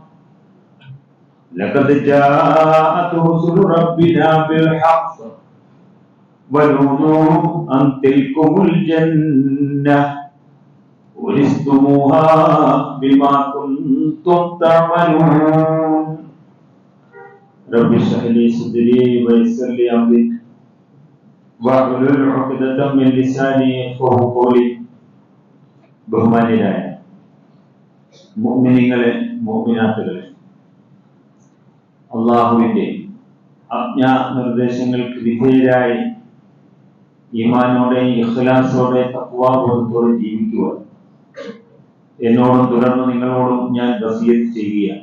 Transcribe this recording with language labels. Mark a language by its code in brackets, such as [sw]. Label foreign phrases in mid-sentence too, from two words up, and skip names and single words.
[ar] لقد جاءت رسل ربنا بالحق ونودوا أن تلكم الجنة ورثتموها بما كنتم تعملون. رب اشرح لي صدري ويسر لي أمري واحلل عقدة من لساني يفقهوا قولي. [ml] ബഹുമാന്യരായ മുഅ്മിനീങ്ങളെ മുഅ്മിനാത്തുകളെ, അല്ലാഹുവിന്റെ ആജ്ഞാ നിർദ്ദേശങ്ങൾക്ക് വിധേയരായി ഈമാനോടെ ഇഖ്ലാസോടെ തഖ്വാബോധത്തോടെ ജീവിക്കുവാൻ എന്നോടും തുടർന്ന് നിങ്ങളോടും ഞാൻ വസിയത്ത് ചെയ്യുകയാണ്.